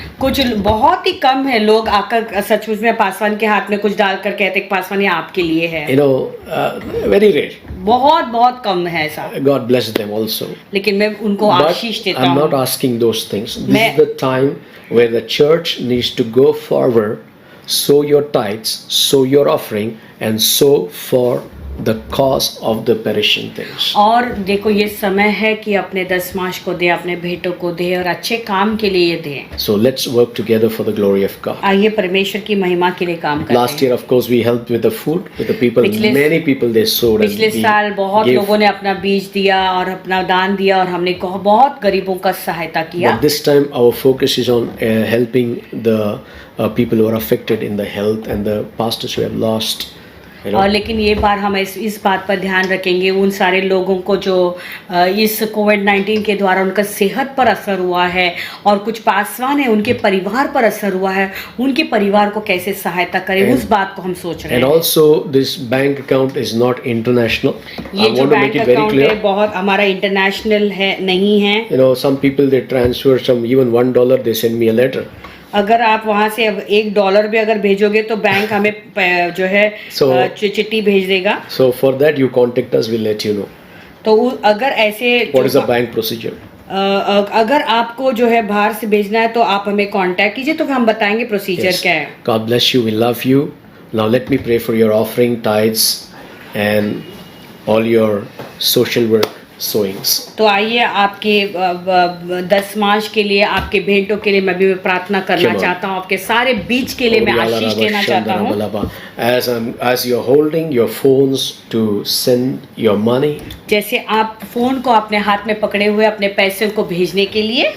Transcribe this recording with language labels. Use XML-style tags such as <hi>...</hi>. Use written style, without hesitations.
<hi>कुछ बहुत ही कम है लोग आकर सचमुच में पासवान के हाथ में कुछ डालकर कहते हैं पासवान ये आपके लिए है।</hi> <en>Very rare.</en> <hi>बहुत कम है ऐसा।</hi> <en>God bless them also.</en> <hi>लेकिन मैं उनको आशीष देता हूँ।</hi> <en>I'm not asking those things. This is the time where the church needs to go forward, sow your tithes, sow your offering, and sow for the cause of the perishing things.</en> <hi>और देखो ये समय है कि अपने दशमांश को दे, अपने भेंटों को दे और अच्छे काम के लिए दे।</hi> <en>So let's work together for the glory of God.</en> <hi>आइए परमेश्वर की महिमा के लिए काम करते हैं।</hi> <en>Last year of course we helped with the food with the people. Many people they sowed.</en> <hi>पिछले साल बहुत लोगों ने अपना बीज दिया और अपना दान दिया और हमने बहुत गरीबों का सहायता किया।</hi> <en>But this time our focus is on helping the people who are affected in the health and the pastors who have lost.</en> <hi>और लेकिन ये बार हम इस बात पर ध्यान रखेंगे उन सारे लोगों को जो इस कोविड-19 के द्वारा उनका सेहत पर असर हुआ है और कुछ पासवान है उनके परिवार पर असर हुआ है, उनके परिवार को कैसे सहायता करें उस बात को हम सोच रहे हैं।</hi> <en>And also this bank account is not international.</en> <hi>ये जो बैंक अकाउंट है बहुत हमारा इंटरनेशनल है नहीं है।</hi> <en>Some people they transfer some even $1 they send me a letter.</en> <hi>अगर आप वहाँ से $1 भी अगर भेजोगे तो बैंक हमें जो है चिट्ठी भेज देगा।</hi> <en>So for that you contact us, we'll let you know.</en> <hi>तो अगर ऐसे</hi> <en>What is the bank procedure?</en> <hi>अगर आपको जो है बाहर से भेजना है तो आप हमें कांटेक्ट कीजिए तो हम बताएंगे प्रोसीजर क्या है।</hi> <en>God bless you. We love you. Now let me pray for your offering, tithes, and all your social work sowings.</en> <hi>तो आइए आपके दशमांश के लिए, आपके भेंटों के लिए मैं भी प्रार्थना करना चाहता हूँ, आपके सारे बीज के लिए मैं आशीष देना चाहता हूँ।</hi> <en>As you're holding your phones to send your money.</en> <hi>जैसे आप फोन को अपने हाथ में पकड़े हुए अपने पैसे को भेजने के लिए।</hi>